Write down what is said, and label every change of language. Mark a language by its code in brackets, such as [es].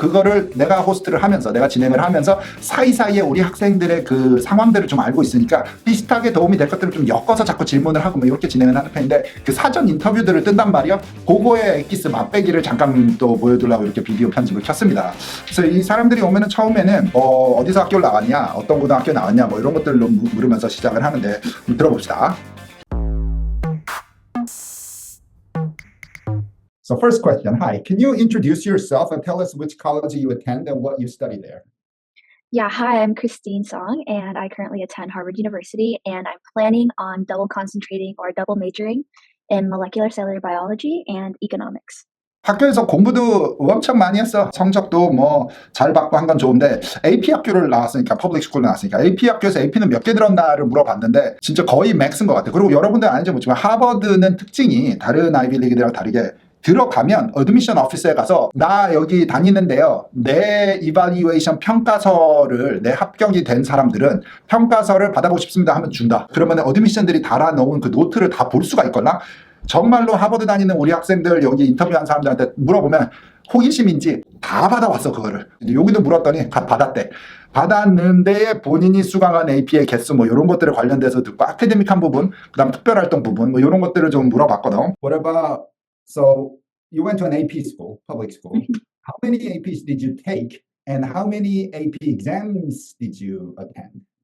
[ko] 그거를 내가 호스트를 하면서 내가 진행을 하면서 사이사이에 우리 학생들의 그 상황들을 좀 알고 있으니까 비슷하게 도움이 될 것들을 좀 엮어서 자꾸 질문을 하고 뭐 이렇게 진행을 하는 편인데 그 사전 인터뷰들을 뜬단 말이야. 그거의 엑기스 맛배기를 잠깐 또 보여주려고 이렇게 비디오 편집을 켰습니다. 그래서 이 사람들이 오면은 처음에는 어디서 학교를 나왔냐, 어떤 고등학교 나왔냐 뭐 이런 것들로 물으면서 시작을 하는데 들어봅시다. [en] So first question, hi, can you introduce yourself and tell us which college you attend and what you study there? Yeah, hi, I'm Christine Song, and I currently attend Harvard University, and I'm planning on double concentrating or double majoring in molecular cellular biology and economics. [ko] 학교에서 공부도 엄청 많이 했어. 성적도 뭐 잘 받고 한 건 좋은데 AP 학교를 나왔으니까, 퍼블릭 스쿨 나왔으니까 AP 학교에서 AP는 몇 개 들었나를 물어봤는데 진짜 거의 맥스인 것 같아. 그리고 여러분들 아는지 모르지만 하버드는 특징이 다른 아이비리그들이랑 다르게 들어가면 어드미션 오피스에 가서 나 여기 다니는데요, 내 이발리에이션 평가서를, 내 합격이 된 사람들은 평가서를 받아보고 싶습니다 하면 준다. 그러면 어드미션들이 달아놓은 그 노트를 다 볼 수가 있걸나? 정말로 하버드 다니는 우리 학생들 여기 인터뷰한 사람들한테 물어보면 호기심인지 다 받아왔어 그거를. 여기도 물었더니 다 받았대. 받았는데 본인이 수강한 AP의 개수 뭐 이런 것들에 관련돼서 듣고 아카데믹한 부분, 그다음 특별활동 부분 뭐 이런 것들을 좀 물어봤거든. [en] What about, so you went to an AP school, public school. How many APs did you take and how many AP exams did you attend?